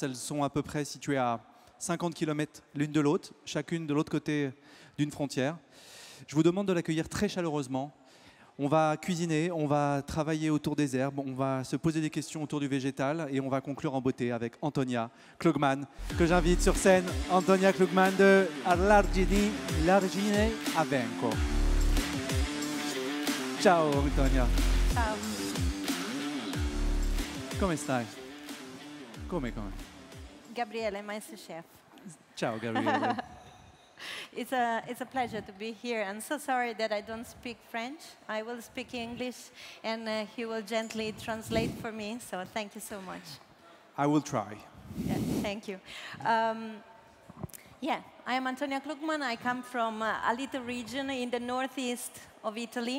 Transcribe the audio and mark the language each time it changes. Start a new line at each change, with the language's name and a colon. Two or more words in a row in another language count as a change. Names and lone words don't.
French: Elles sont à peu près situées à 50 km l'une de l'autre, chacune de l'autre côté d'une frontière. Je vous demande de l'accueillir très chaleureusement. On va cuisiner, on va travailler autour des herbes, on va se poser des questions autour du végétal et on va conclure en beauté avec Antonia Klugmann, que j'invite sur scène. Antonia Klugmann de L'argine a Venco.
Italian: Ciao Antonia. Ciao. Come stai? Come? Gabriele, master chef. Ciao Gabriele.
English: It's a pleasure to be here. I'm so sorry that I don't speak French. I will speak English, and he will gently translate for me. So thank you so much. I will try. Yeah, thank you. Yeah, I am Antonia Klugmann. I come from a little region in the northeast of Italy.